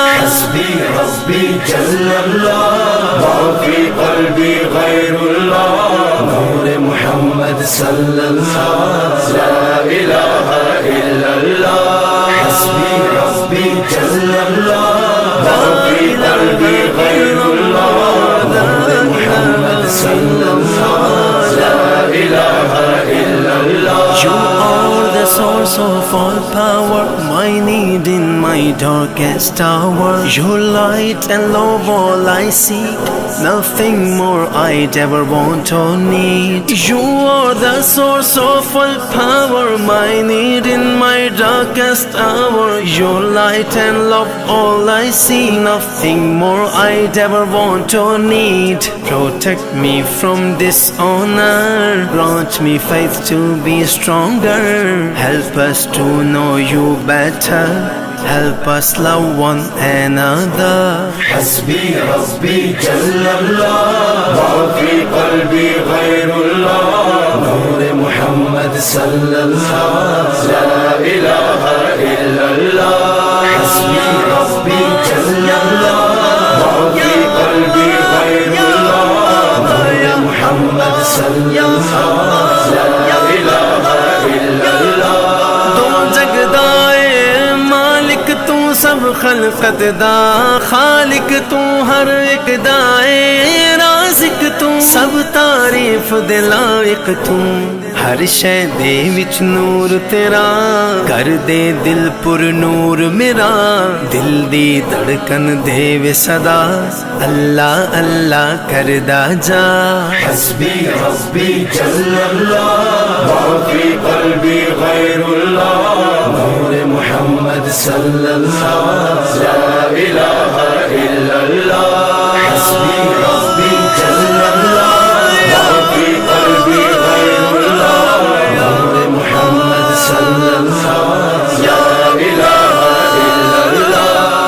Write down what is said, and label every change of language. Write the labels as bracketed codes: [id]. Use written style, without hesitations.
[ar] حسبی ربی جل اللہ، ما فی قلبی غیر اللہ، نور محمد صلی اللہ، لا الہ الا اللہ۔ حسبی ربی جل اللہ، ما فی قلبی غیر اللہ، نور محمد صلی اللہ، لا الہ الا اللہ۔ [en] You are the source of all power, my need in my darkest hour. Your light and love all I seek, nothing more I'd ever want or need. You are the source of all power, my need in my darkest hour. Your light and love all I see, nothing more I'd ever want or need. Protect me from dishonor, grant me faith to be stronger. Help us to know you better, help us love one another. [ar] حسبی ربی جل اللہ، ما فی قلبی غیر اللہ، نور محمد صلی اللہ، لا الہ الا اللہ۔ حسبی ربی جل اللہ، ما فی قلبی غیر اللہ، نور محمد صلی اللہ، لا الہ الا اللہ۔ [pa] تو جگدائے مالک تو سب خلقت دا، خالق تو ہر ایک دائے، رازق تو سب تعریف دلائق تو، ہر شے دے وچ نور تیرا کر دے دل پر نور میرا دل دی دھڑکن دے وے صدا اللہ اللہ کردا جا [ar] حسبی ربی جل اللہ ما فی قلبی غیر اللہ نور محمد صلی اللہ لا الہ الا اللہ حسبی ربی جل اللہ ما فی قلبی غیر اللہ نور محمد صلی اللہ لا الہ الا اللہ